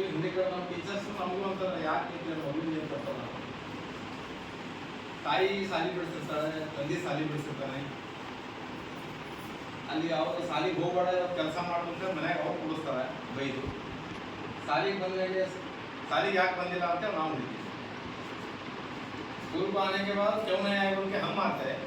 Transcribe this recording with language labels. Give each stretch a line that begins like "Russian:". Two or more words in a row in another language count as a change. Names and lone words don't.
Kannada: ಹಿಂದೆ ಕಡೆ ನಮ್ಮ ಟೀಚರ್ಸ್ ನಮಗೂ ಅಂತಾರೆ, ಯಾಕೆ ಮಗುವಿನ ಏನು ಬರ್ತಾರ. ತಾಯಿ ಸಾಲಿ ಬಿಡಿಸಿರ್ತಾಳೆ, ತಂದೆ ಸಾಲಿ ಬಿಡಿಸಿರ್ತಾನೆ. ಅಲ್ಲಿ ಅವ್ರು ಸಾಲಿಗೆ ಹೋಗ್ಬೇಡ, ಕೆಲಸ ಮಾಡ್ಕೊಂತ ಮನ್ಯಾಗ ಅವ್ರು ಕೂಡಿಸ್ತಾರೆ ಬೈದು. ಸಾಲಿಗೆ ಬಂದಾಗ ಸಾಲಿಗೆ ಯಾಕೆ ಬಂದಿಲ್ಲ ಅಂತ ನಾವು ಹಿಡಿತೀವಿ.
Hindi: स्कूल को आने के बाद क्यों नहीं आए बोल के हम आते हैं.